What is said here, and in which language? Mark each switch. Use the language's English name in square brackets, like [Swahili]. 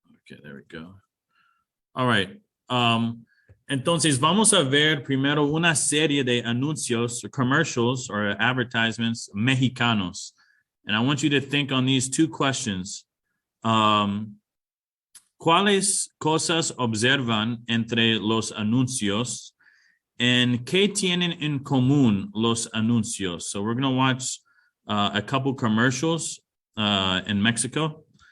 [English] Okay, there we go. All right. [Spanish] Entonces vamos a ver primero una serie de anuncios, [English] or commercials, or advertisements mexicanos. And I want you to think on these two questions. [Spanish] ¿Cuáles cosas observan entre los anuncios? And ¿qué tienen en común los anuncios? [English] So we're going to watch a couple commercials in Mexico.